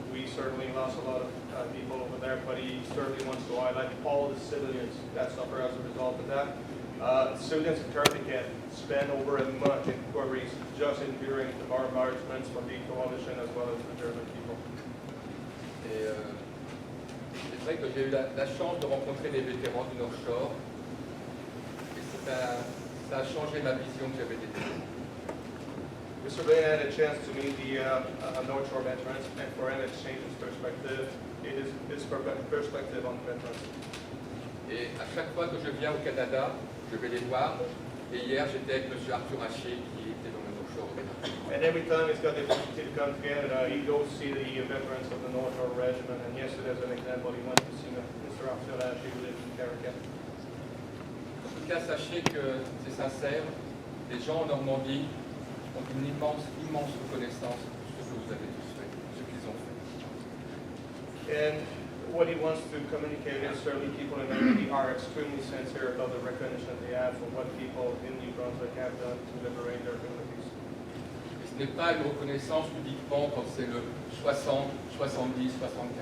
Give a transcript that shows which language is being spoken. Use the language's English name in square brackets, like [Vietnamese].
[English] We certainly lost a lot of people over there, but he certainly wants to highlight all the civilians that suffer as a result of that. Civilians in Carpiquet spent over a month in quarries just enduring the bombardments from the coalition as well as the German people. [French] Et c'est vrai que j'ai eu la chance de rencontrer des vétérans du North Shore, et ça a changé ma vision que j'avais des pays. [English] Mr. Blaine had a chance to meet the North Shore veterans, and for him, exchange his perspective. It is his perspective on veterans. [French] Et à chaque fois que je viens au Canada, je vais les voir. Et hier, j'étais avec M. Arthur Haché, qui était dans le North Shore. [English] And every time he's got the opportunity to come to Canada, he goes see the veterans of the North Shore Regiment. And yesterday, as an example, he went to see Mr. Arthur Haché, who lives in Carrigan. [French] En tout cas, sachez que c'est sincère. Les gens en Normandie ont une immense reconnaissance pour ce que vous avez tous fait, ce qu'ils ont fait. [English] And what he wants to communicate is certainly people in Haiti are extremely sincere about the recognition they have for what people in New Brunswick have done to liberate their communities. [French] Ce n'est pas une reconnaissance uniquement quand c'est le 60, 70, 75e.